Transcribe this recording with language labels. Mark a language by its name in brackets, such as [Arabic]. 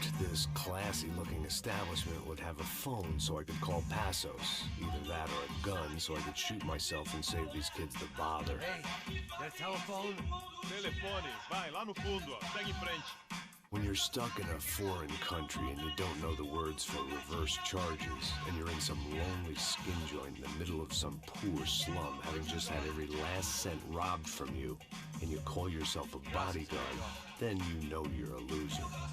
[English] This classy-looking establishment would have a phone so I could call Passos. Either that or a gun so I could shoot myself and save these kids the bother. Hey, got a telephone? [Portuguese] Telefone, vai lá no fundo, ó. Segue em frente. [English] When you're stuck in a foreign country and you don't know the words for reverse charges, and you're in some lonely skin joint in the middle of some poor slum, having just had every last cent robbed from you, and you call yourself a bodyguard, then you know you're a loser.